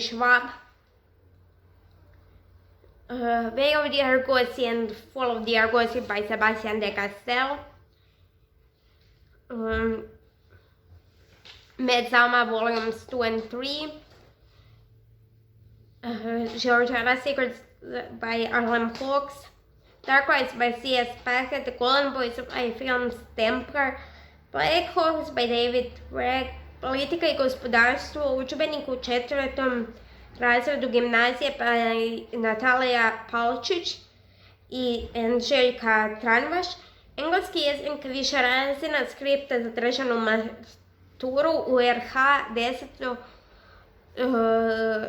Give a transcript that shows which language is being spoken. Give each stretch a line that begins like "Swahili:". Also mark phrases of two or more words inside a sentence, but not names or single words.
English: Schwab, Way of the Argosy and Fall of the Argosy by Sebastian de Castell, Midsummer Volumes 2 and 3, Georgiana Secrets by Arlen Hawks, Dark Rides by C.S. Packett, The Golden Boys by Film Stemper, Black Hawks by David Bragg,
Croatian: Politika и gospodarstvo, Učbenik u 4. razredu gimnazije by Natalija Palčić i Anželjka Tranvaš, engleski jezik viša razina, skripta za državnu maturu u RH 10.